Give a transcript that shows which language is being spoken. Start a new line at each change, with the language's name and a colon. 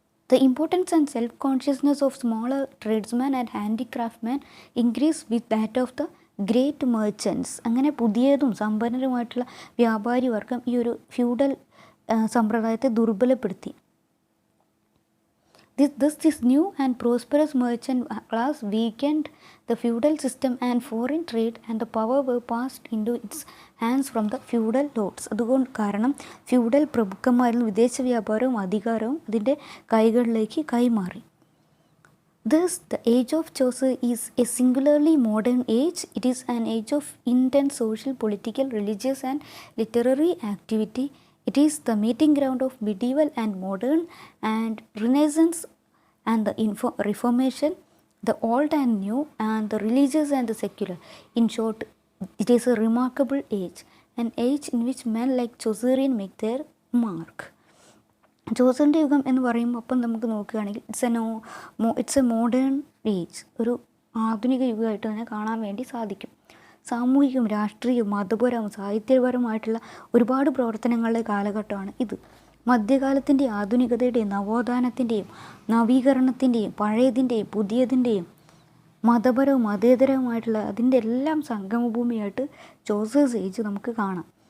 English: The importance and self-consciousness of smaller tradesmen and handicraftsmen increased with that of the great merchants.
Malayalam: അങ്ങനെ പുതിയതും സമ്പന്നരുമായിട്ടുള്ള വ്യാപാരി വർഗം ഈ ഒരു ഫ്യൂഡൽ സമ്പ്രദായത്തെ ദുർബലപ്പെടുത്തി.
English: This new and prosperous merchant class weakened the feudal system and foreign trade and the power were passed into its hands from the feudal lords.
Malayalam: അതുകൊണ്ട് കാരണം feudal പ്രഭുക്കന്മാരിൽ വിദേശ വ്യാപാരവും അധികാരവും അതിൻ്റെ കൈകളിലേക്ക് കൈമാറി.
English: Thus, the age of Chaucer is a singularly modern age. It is an age of intense social, political, religious and literary activity. It is the meeting ground of medieval and modern and Renaissance and the Reformation, the old and new and the religious and the secular. In short, it is a remarkable age, an age in which men like Chaucerian make their mark.
Malayalam: ജോസറിൻ്റെ യുഗം എന്ന് പറയുമ്പോൾ അപ്പം നമുക്ക് നോക്കുകയാണെങ്കിൽ
English: it's a modern age,
Malayalam: ഒരു ആധുനിക യുഗമായിട്ട് തന്നെ കാണാൻ വേണ്ടി സാധിക്കും. സാമൂഹികവും രാഷ്ട്രീയവും മതപരവും സാഹിത്യപരമായിട്ടുള്ള ഒരുപാട് പ്രവർത്തനങ്ങളുടെ കാലഘട്ടമാണ് ഇത്. മധ്യകാലത്തിൻ്റെയും ആധുനികതയുടെയും നവോത്ഥാനത്തിൻ്റെയും നവീകരണത്തിൻ്റെയും പഴയതിൻ്റെയും പുതിയതിൻ്റെയും മതപരവും മതേതരവുമായിട്ടുള്ള അതിൻ്റെ എല്ലാം സംഗമഭൂമിയായിട്ട് ജോസേഴ്സ് ഏജ് നമുക്ക് കാണാം.